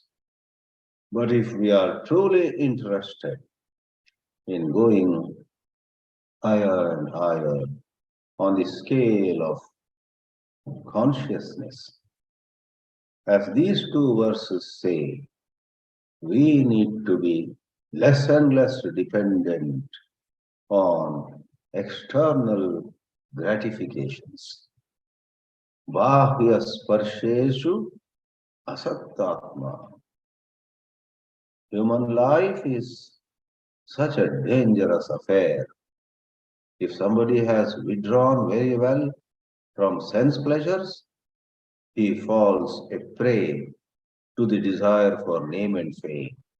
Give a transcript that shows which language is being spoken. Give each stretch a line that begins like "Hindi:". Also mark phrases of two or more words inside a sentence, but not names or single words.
English: But if we are truly interested in going higher and higher on the scale of consciousness, as these two verses say, we need to be less and less dependent on external gratifications.
Sanskrit: Bhāhya sparsheshu asattatma.
English: Human life is such a dangerous affair. If somebody has withdrawn very well from sense pleasures, he falls a prey to the desire for name and fame.